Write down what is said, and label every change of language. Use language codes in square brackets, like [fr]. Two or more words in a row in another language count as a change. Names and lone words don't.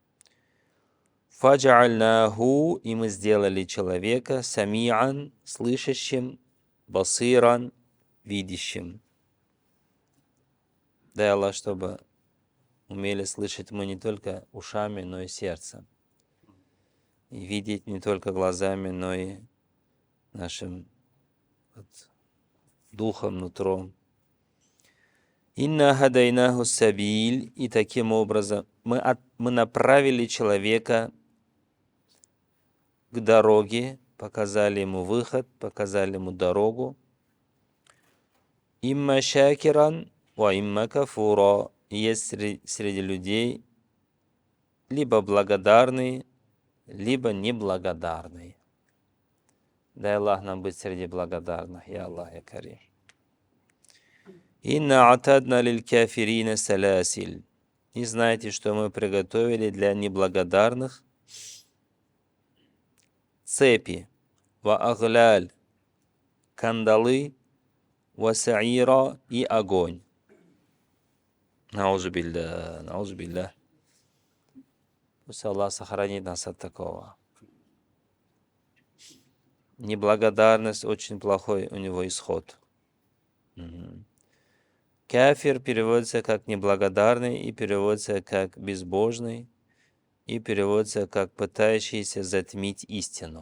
[ru] Фаджа'альнаху, и мы сделали человека сами'ан, слышащим, басиран, видящим. Дай Аллах, чтобы умели слышать мы не только ушами, но и сердцем. И видеть не только глазами, но и нашим духом, нутром. [ar] إنا هديناه السبيل, [ru] и таким образом мы направили человека к дороге, показали ему выход, показали ему дорогу. [ar] إما شاكرا وإما كفورا. [ru] Есть среди людей либо благодарные, либо неблагодарные. Дай Аллах нам быть среди благодарных. [ar] يا الله يا كريم. «إنا أعتدنا للكافرين سلاسل». [ru] И знаете, что мы приготовили для неблагодарных цепи, [ar] وأغلالا, [ru] кандалы, [ar] وسعيرا [ru] и огонь. [ar] نعوذ بالله نعوذ بالله. [ru] Пусть Аллах сохранит нас от такого. Неблагодарность очень плохой у него исход. Кафир переводится как неблагодарный, и переводится как безбожный, и переводится как пытающийся затмить истину.